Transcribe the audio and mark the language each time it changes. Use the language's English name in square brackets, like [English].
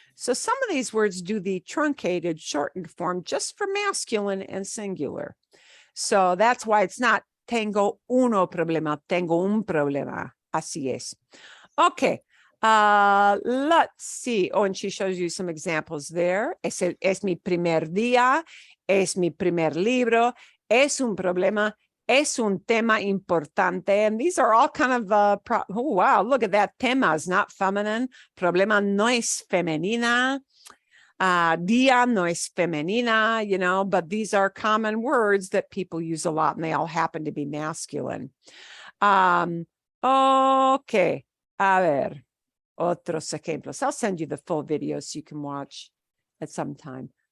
[English] So some of these words do the truncated, shortened form just for masculine and singular. So that's why it's not [Spanish] tengo uno problema, tengo un problema. Así es. Okay. [English] Let's see. Oh, and she shows you some examples there. [Spanish] Es mi primer día, es mi primer libro, es un problema, es un tema importante. [English] And these are all kind of, oh, wow, look at that. Tema is not feminine. [Spanish] Problema no es femenina. Día no es femenina, [English] you know, but these are common words that people use a lot and they all happen to be masculine. Okay. [Spanish] A ver. Otros ejemplos. [English] I'll send you the full video so you can watch at some time.